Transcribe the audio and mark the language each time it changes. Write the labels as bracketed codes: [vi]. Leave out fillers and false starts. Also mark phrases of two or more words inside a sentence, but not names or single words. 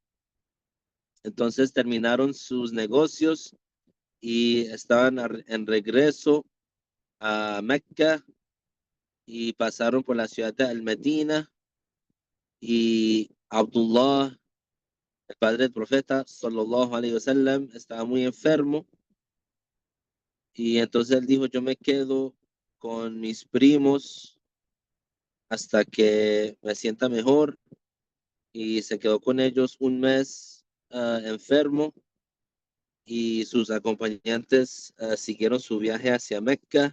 [es] Entonces terminaron sus negocios y estaban en regreso a Mecca y pasaron por la ciudad de Al-Medina y Abdullah, el padre del profeta, [ar] صلى الله عليه وسلم, [es] estaba muy enfermo y entonces él dijo, yo me quedo con mis primos hasta que me sienta mejor y se quedó con ellos un mes enfermo y sus acompañantes siguieron su viaje hacia Mecca.